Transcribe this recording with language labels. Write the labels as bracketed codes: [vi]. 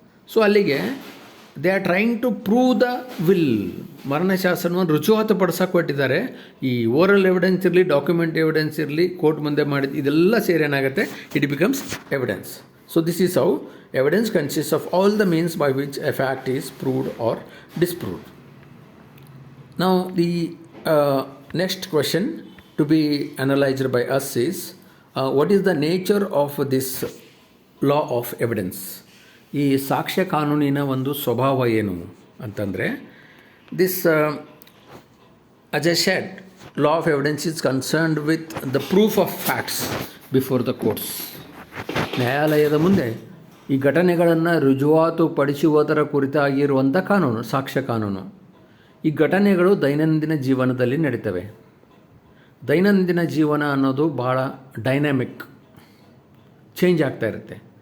[en] so ಅಲ್ಲಿಗೆ they are trying to prove the will, [kn] ಮರಣ ಶಾಸನವನ್ನು ರುಜುವಾತುಪಡಿಸೋಕೆ ಕೊಟ್ಟಿದ್ದಾರೆ. ಈ ಓರಲ್ ಎವಿಡೆನ್ಸ್ ಇರಲಿ, ಡಾಕ್ಯುಮೆಂಟ್ ಎವಿಡೆನ್ಸ್ ಇರಲಿ, ಕೋರ್ಟ್ ಮುಂದೆ ಮಾಡಿದ್ದು ಇದೆಲ್ಲ ಸೇರಿ ಏನಾಗುತ್ತೆ, [en] It becomes evidence. So this is how evidence consist of all the means by which a fact is proved or disproved. Now the next question to be analyzed by us is what is the nature of this law of evidence? [kn] ಈ ಸಾಕ್ಷ್ಯ ಕಾನೂನಿನ ಒಂದು ಸ್ವಭಾವ ಏನು ಅಂತಂದರೆ, [en] This as I said, law of evidence is concerned with the proof of facts before the courts. [kn] ನ್ಯಾಯಾಲಯದ ಮುಂದೆ ಈ ಘಟನೆಗಳನ್ನು ರುಜುವಾತುಪಡಿಸುವುದರ ಕುರಿತಾಗಿರುವಂಥ ಕಾನೂನು ಸಾಕ್ಷ್ಯ ಕಾನೂನು. ಈ ಘಟನೆಗಳು ದೈನಂದಿನ ಜೀವನದಲ್ಲಿ ನಡೀತವೆ. ದೈನಂದಿನ ಜೀವನ ಅನ್ನೋದು ಭಾಳ ಡೈನಾಮಿಕ್, ಚೇಂಜ್ ಆಗ್ತಾ ಇರುತ್ತೆ.